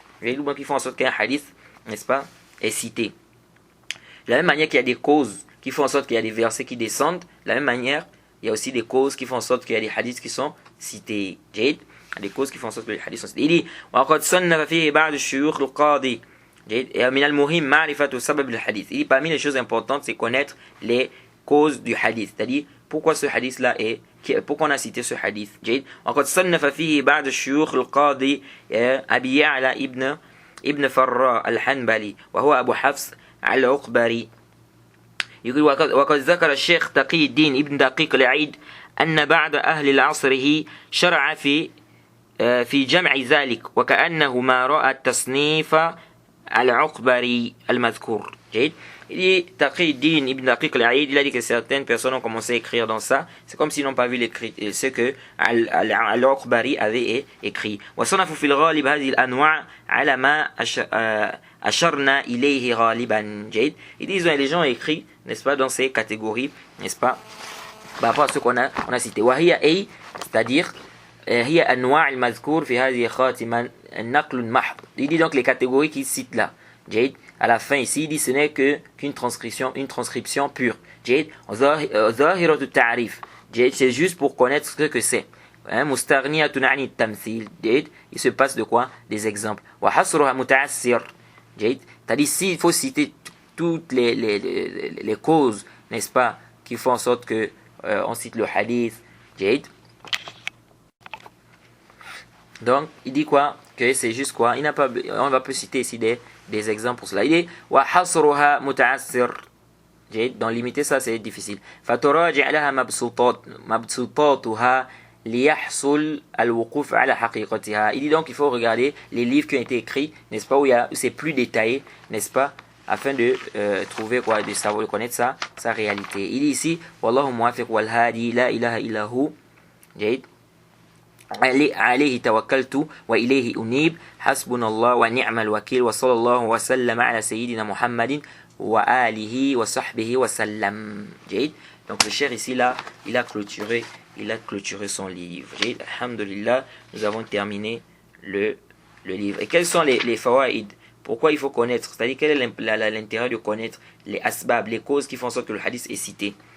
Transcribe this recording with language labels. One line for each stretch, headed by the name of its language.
French: Qui font en sorte qu'un hadith, n'est-ce pas, est cité. De la même manière qu'il y a des causes qui font en sorte qu'il y a des versets qui descendent, de la même manière il y a aussi des causes qui font en sorte qu'il y a des hadiths qui sont cités. Des causes qui font en sorte que les hadiths sont cités. Il dit
Arabic: وقد صنف فيه بعض الشيوخ القاضي. من المهم معرفة سبب الحديث.
French: Il dit parmi les choses importantes, c'est connaître les causes du hadith, c'est-à-dire pourquoi ce hadith là pourquoi on a cité ce hadith.
Arabic: وقد صنف فيه بعض الشيوخ القاضي أبي يعلى ابن فراء الحنبلي وهو أبو حفص العقبري. يقول وقد ذكر الشيخ تقي الدين ابن دقيق العيد أن بعض أهل عصره شرع في جمع ذلك وكأنه ما رأى التصنيف العقبري المذكور.
French: Il dit Taqi Din Ibn Daqiq al-Aïd, il a dit que certaines personnes ont commencé à écrire dans ça. C'est comme s'ils n'ont pas vu ce que Al-Uqbari avait écrit.
Arabic: وصنفوا في الغالب هذه الأنواع على ما أشرنا إليه غالبا.
French: Il dit les gens ont écrit, n'est-ce pas, dans ces catégories, n'est-ce pas, par rapport à ce qu'on a cité.
Arabic: وهي أي,
French: c'est-à-dire
Arabic: هي أنواع المذكور في هذه خاتما النقل محض.
French: Il dit donc les catégories qu'il cite là. À la fin ici, il dit ce n'est qu'une transcription pure.
Arabic: ظاهرة التعريف.
French: C'est juste pour connaître ce que c'est.
Arabic: مستغنية عن التمثيل.
French: Il se passe de quoi? Des exemples.
Arabic: وحصرها متعسر.
French: C'est-à-dire ici, il faut citer toutes les causes, n'est-ce pas, qui font en sorte que on cite le hadith. Donc, il dit quoi? Que c'est juste quoi? On va pas citer ici des exemples pour cela. Il dit
Arabic: وحصرها متعسر.
French: Donc limiter ça c'est difficile.
Arabic: فتراجع لها مبسوطاتها ليحصل الوقوف على حقيقتها.
French: Il dit donc il faut regarder les livres qui ont été écrits, n'est-ce pas, où c'est plus détaillé, n'est-ce pas, afin de trouver quoi, de savoir, de connaître sa réalité. Il dit ici
Arabic: والله موافق والهادي لا إله إلا هو. عليه توكلت وإليه أنيب حسبنا الله ونعم الوكيل وصلى الله وسلم على سيدنا محمد وآله وصحبه وسلم.
French: Donc le cher ici là, il a clôturé son livre. Alhamdulillah, nous avons terminé le livre. Et quels sont les fawaïd? Pourquoi il faut connaître? C'est-à-dire quel est l'intérêt de connaître les asbab, les causes qui font en sorte que le hadith est cité?